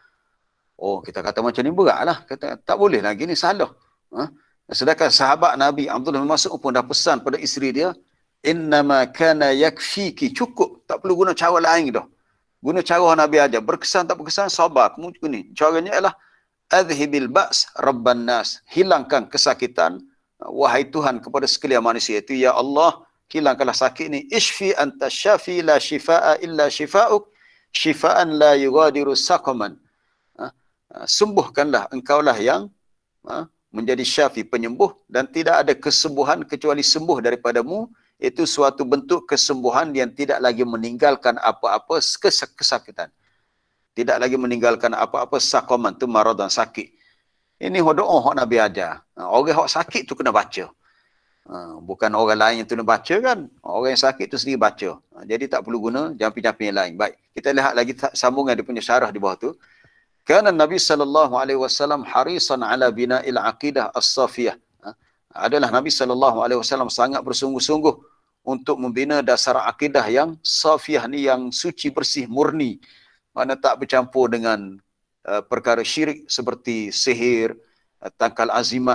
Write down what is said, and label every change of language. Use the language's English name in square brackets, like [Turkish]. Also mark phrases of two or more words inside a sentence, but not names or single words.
[Malay] Oh, kita kata macam ni beratlah, kata tak boleh lagi ni, salah. Sedangkan sahabat Nabi Abdullah bin Mas'ud pun dah pesan pada isteri dia, [Arabic] إنما كان يكفيك, [Malay] cukup, tak perlu guna cara lain dah. Guna cara Nabi ajar, berkesan tak berkesan sabar. Kemudian ni caranya ialah [Arabic] أذهب البأس رب الناس, [Malay] hilangkan kesakitan wahai Tuhan kepada sekalian manusia. Itu [Arabic] يا الله, [Malay] hilangkanlah sakit ni. [Arabic] اشف أنت الشافي لا شفاء إلا شفاؤك شفاء لا يغادر سقما. [Malay] Sembuhkanlah, engkaulah yang menjadi syafi, penyembuh, dan tidak ada kesembuhan kecuali sembuh daripadamu. Itu suatu bentuk kesembuhan yang tidak lagi meninggalkan apa-apa kesakitan. Tidak lagi meninggalkan apa-apa saqaman, tu maradan, sakit. Ini doa hak Nabi ajar. Orang hak sakit tu kena baca. Bukan orang lain yang tu kena baca kan. Orang yang sakit tu sendiri baca. Jadi tak perlu guna jampi-jampi yang lain. Baik, kita lihat lagi sambungan dia punya syarah di bawah tu. [Arabic] كان النبي صلى الله عليه وسلم حريصا على بناء العقيدة الصافية. [Malay] Adalah Nabi [Arabic] صلى الله عليه وسلم [Malay] sangat bersungguh-sungguh untuk membina dasar akidah yang safiyah ni, yang suci, bersih, murni. Mana tak bercampur dengan perkara syirik seperti sihir, tangkal azimat.